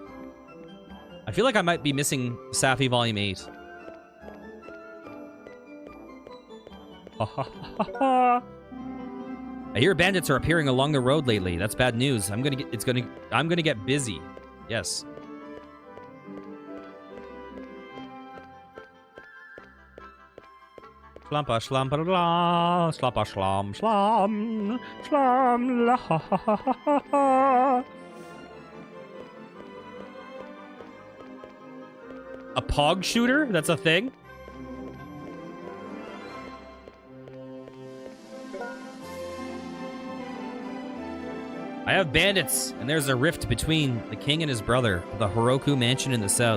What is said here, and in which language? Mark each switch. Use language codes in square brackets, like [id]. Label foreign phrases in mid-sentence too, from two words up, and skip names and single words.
[en] I feel like I might be missing Safi Volume 8. I hear bandits are appearing along the road lately. That's bad news. I'm gonna get busy. Yes. Slampa slampa la, slappa slam slam, slam la ha ha ha ha ha. A pog shooter? That's a thing? I have bandits, and there's a rift between the king and his brother, the Horoku mansion in the south.